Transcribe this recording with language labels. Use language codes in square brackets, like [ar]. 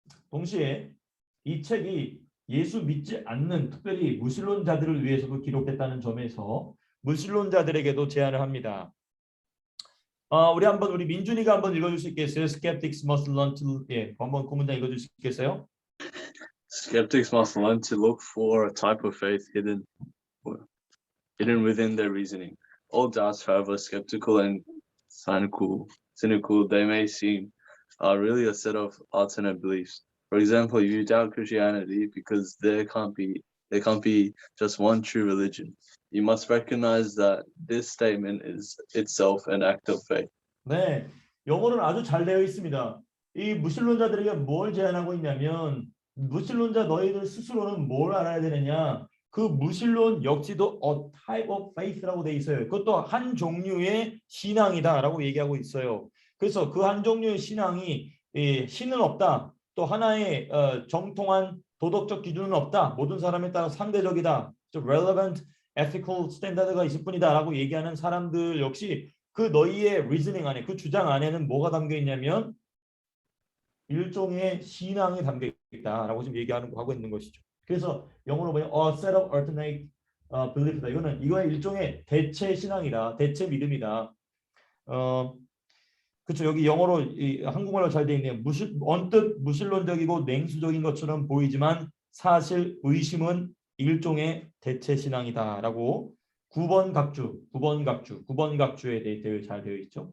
[ko] 동시에 이 책이 예수 믿지 않는 특별히 무신론자들을 위해서도 기록됐다는 점에서 무신론자들에게도 제안을 합니다. 우리 민준이가 한번 읽어줄 수 있겠어요? [en] Skeptics must learn to [ko] 한번 그 문장 읽어줄 수 있겠어요? [en] Skeptics must learn to look for a type of faith hidden within their reasoning. All doubts, however skeptical and cynical they may seem, are really a set of alternate beliefs. For example, you doubt Christianity because there can't be There can't be just one true religion. You must recognize that this statement is itself an act of faith. [ko] 네, 영어는 아주 잘 되어 있습니다. 이 무신론자들에게 뭘 제안하고 있냐면 무신론자 너희들 스스로는 뭘 알아야 되느냐? 그 무신론 역시도 [en] a type of faith [ko] 라고 돼 있어요. 그것도 한 종류의 신앙이다라고 얘기하고 있어요. 그래서 그 한 종류의 신앙이 신은 없다. 또 하나의 정통한 도덕적 기준은 없다. 모든 사람에 따라 상대적이다. [en] relevant ethical standard [ko] 가 있을 뿐이다라고 얘기하는 사람들 역시 그 너희의 reasoning 안에 그 주장 안에는 뭐가 담겨 있냐면 일종의 신앙이 담겨 있다라고 지금 하고 있는 것이죠. 그래서 영어로 보면 [en] a set of alternate belief [ko] 다. 이거는 일종의 대체 신앙이다. 대체 믿음이다. 그렇죠. 여기 영어로 한국말로 잘 되어 있네요. 언뜻 무신론적이고 냉수적인 것처럼 보이지만 사실 의심은 일종의 대체 신앙이다라고 9번 각주에 대해 잘 되어 있죠.